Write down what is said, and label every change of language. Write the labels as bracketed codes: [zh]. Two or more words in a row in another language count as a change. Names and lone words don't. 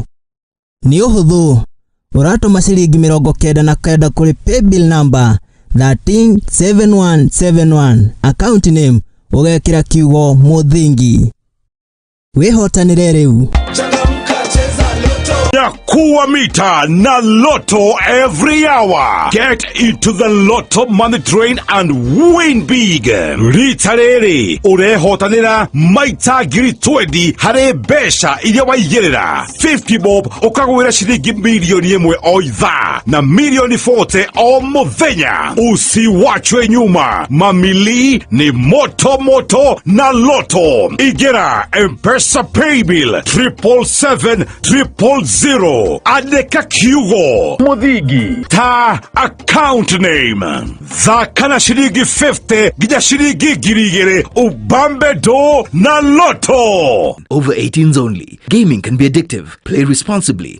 [ki] Nĩ ũhũthũ, ũratũma ciringi 99 kũrĩ [en] paybill number [ki] 137171 [en] account name [ki] ũgekĩra kiugo Mũthingi. Wĩhotanĩre rĩu. [sw] Kuwa mita na Lotto [en] every hour. Get into the Lotto money train and win big. [ki] Ritarere urehotanira maita ngiri 20 hare besha iria waigerera 50 bob ukagwira shilingi milioni 1 o ithaa na milioni 40 o muthenya. [sw] Usiwachwe nyuma, mamili ni moto moto na Lotto. [ki] Igera M-Pesa paybill 77700 Loto, andika kiugo Muthigi ta [en] account name [ki] thaka shilingi 50 gija shilingi 2,000 ubambe do na Loto. [en] Over 18s only. Gaming can be addictive. Play responsibly.